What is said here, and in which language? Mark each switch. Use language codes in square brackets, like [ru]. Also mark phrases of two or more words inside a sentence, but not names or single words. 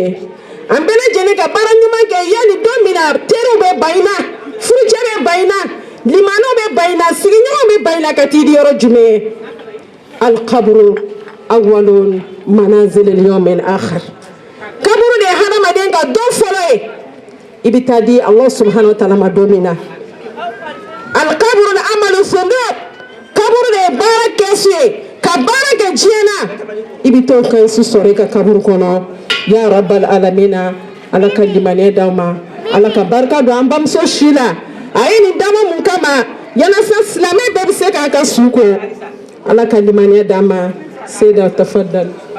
[bm] an bɛɛ lajɛlen ka baara ɲuman kɛ yanni don min na teriw bɛ ban i na furucɛ bɛ ban i na limanaw bɛ ban i na sigiɲɔgɔnw bɛ ban i na ka t'i di yɔrɔ jumɛn [ar] القبر أول منازل اليوم الآخر [bm] kaburu de ye hadamaden ka don fɔlɔ ye i bɛ taa di [ar] الله سبحانه وتعالى [bm] ma don min na [ar] القبر العمل صندوق [bm] kaburu de ye baara kɛsu ye ka baara kɛ diɲɛ na i bɛ t'o kɛsu sɔrɔ i ka kaburu kɔnɔ [ar] يا رب العالمين [bm] ala ka limaniya d'aw ma ala ka barika don an bamuso si la a ye nin dama mun kama yalasa silamɛ bɛɛ bɛ se k'a ka su ko ala ka limaniya d'an ma seyda tafaddal